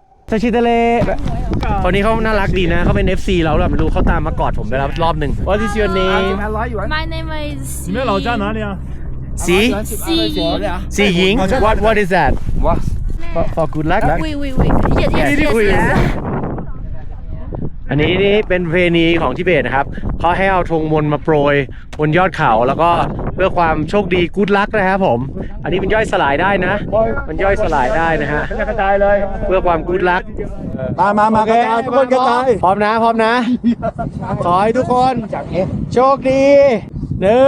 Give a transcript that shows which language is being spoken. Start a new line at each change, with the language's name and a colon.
Thai: ซาชิเตเลคนนี้เขาน่ารักดีนะเขาเป็น FC เราแหละไม่รู้เขาตามมากอดผมไปแล้วรอบหนึ่ง
English: What is your name My name is
Chinese: 你们老家哪里啊？
English: สีสีหญิง What is that for good luck Wait yes
Thai: อันนี้นี่เป็นประเพณีของทิเบตนะครับเขาให้เอาธงมนต์มาโปรยบนยอดเขาแล้วก็เพื่อความโชคดีกู๊ดลักนะครับผมอันนี้มันย่อยสลายได้นะมันย่อยสลายได้นะฮะกระจายเลยเพื่อความกู๊ดลักมากระจายทุกคนกระจายพร้อมนะขอให้ทุกคนโชคดี1 2